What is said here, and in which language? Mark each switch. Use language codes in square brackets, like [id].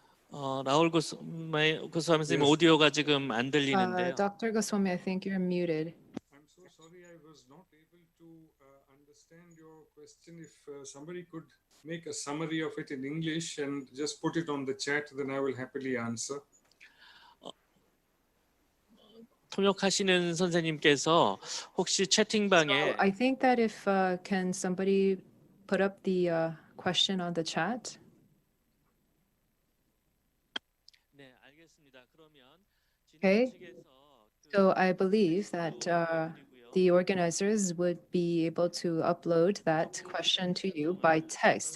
[ko] 라홀 고스와미 선생님 오디오가 지금 안 들리는데요. [en] Dr. Goswami, I think you're muted. I'm so sorry I was not able to understand your question. If somebody could make a summary of it in English and just put it on the chat, then I will happily answer. [ko] 통역하시는 선생님께서 혹시 채팅방에 [en] I think that if can somebody put up the question on the chat? [ko] 네, 알겠습니다. 그러면 [en] Okay. [ko] 진행 측에서 [en] So I believe that the organizers would be able to upload that question to you by text.